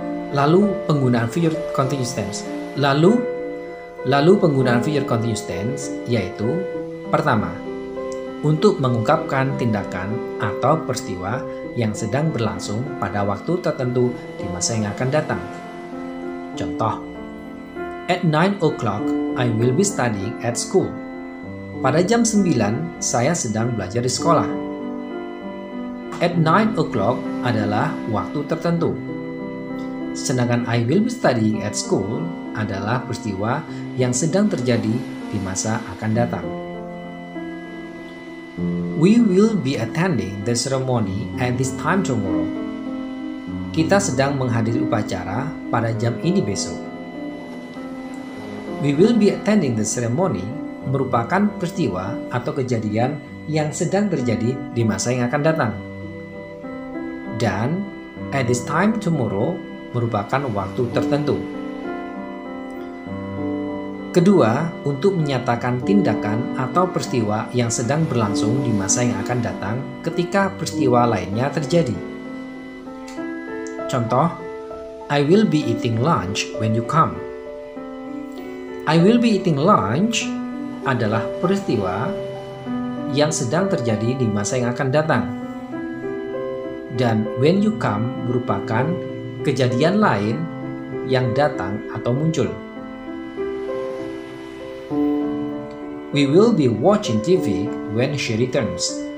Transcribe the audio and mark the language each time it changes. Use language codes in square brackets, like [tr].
[id] Lalu penggunaan future continuous tense. Lalu penggunaan future continuous tense yaitu pertama, untuk mengungkapkan tindakan atau peristiwa yang sedang berlangsung pada waktu tertentu di masa yang akan datang. Contoh, [en] at 9 o'clock I will be studying at school. [id] Pada jam 9 saya sedang belajar di sekolah. [en] At 9 o'clock [id] adalah waktu tertentu. Sedangkan [en] I will be studying at school [id] adalah peristiwa yang sedang terjadi di masa akan datang. [en] We will be attending the ceremony at this time tomorrow. [id] Kita sedang menghadiri upacara pada jam ini besok. [en] We will be attending the ceremony [id] merupakan peristiwa atau kejadian yang sedang terjadi di masa yang akan datang. Dan [en] at this time tomorrow [id] merupakan waktu tertentu. Kedua, untuk menyatakan tindakan atau peristiwa yang sedang berlangsung di masa yang akan datang ketika peristiwa lainnya terjadi. Contoh, [en] I will be eating lunch when you come. I will be eating lunch [id] adalah peristiwa yang sedang terjadi di masa yang akan datang. Dan [en] when you come [id] merupakan kejadian lain yang datang atau muncul. [en] We will be watching TV when she returns.